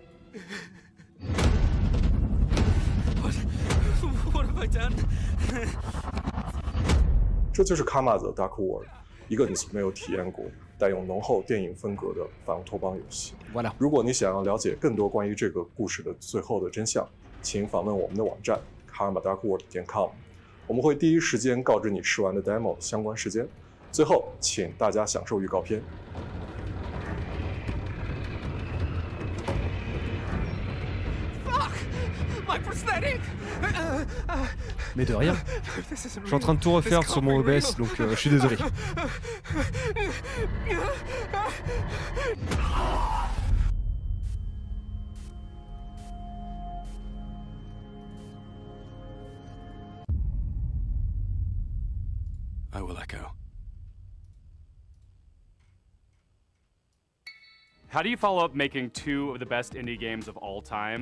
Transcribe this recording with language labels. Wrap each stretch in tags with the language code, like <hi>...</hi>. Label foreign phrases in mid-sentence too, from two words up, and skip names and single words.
<zh>这就是《卡玛 The Dark World》，一个你从没有体验过、带有浓厚电影风格的反乌托邦游戏。如果你想要了解更多关于这个故事的最后的真相，请访问我们的网站 karmadarkworld.com。我们会第一时间告知你试玩的 demo 相关时间。最后，请大家享受预告片。</zh> <fr>Mais de rien. Je suis en train de tout refaire sur mon OBS, donc je suis désolé.</fr> <en>I will echo. How do you follow up making 2 of the best indie games of all time?</en>